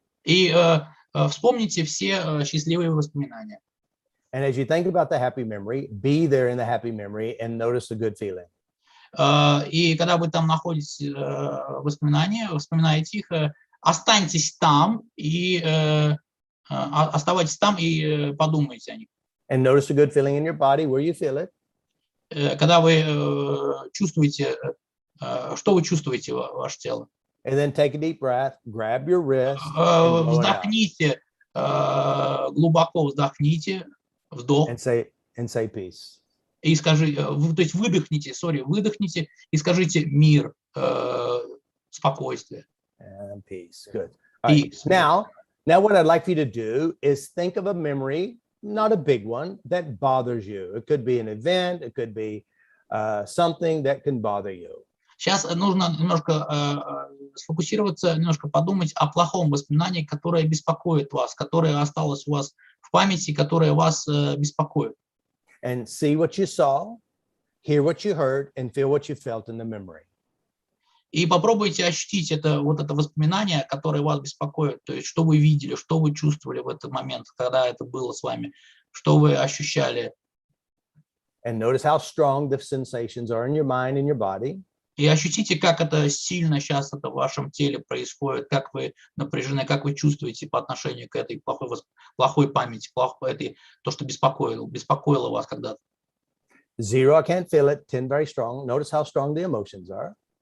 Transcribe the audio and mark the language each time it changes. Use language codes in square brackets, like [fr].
[ru] И вспомните все счастливые воспоминания. [en] And as you think about the happy memory, be there in the happy memory and notice the good feeling. [ru] И когда вы там находите вспоминаете их, останьтесь там и оставайтесь там и подумайте о них. [en] And notice the good feeling in your body, where you feel it. [ru] Когда вы чувствуете, что вы чувствуете ваше тело. [en] And then take a deep breath, grab your wrist. [ru] Вздохните, глубоко вздохните, вдох. [en] And say peace. [ru] И скажи, то есть выдохните и скажите мир, спокойствие. [en] And peace. Good. Right. Now what I'd like for you to do is think of a memory, not a big one, that bothers you. It could be an event, it could be something that can bother you. [ru] Сейчас нужно немножко сфокусироваться, немножко подумать о плохом воспоминании, которое беспокоит вас, которое осталось у вас в памяти, которое вас беспокоит. [en] And see what you saw, hear what you heard, and feel what you felt in the memory. [ru] И попробуйте ощутить это воспоминание, которое вас беспокоит, то есть что вы видели, что вы чувствовали в этот момент, когда это было с вами, что вы ощущали. [en] And notice how strong the sensations are in your mind and your body. [ru] И ощутите, как это сильно сейчас это в вашем теле происходит, как вы напряжены, как вы чувствуете по отношению к этой плохой памяти, то, что беспокоило вас когда-то. [en] 0, I can't feel it. 10, very strong. Notice how strong the emotions are.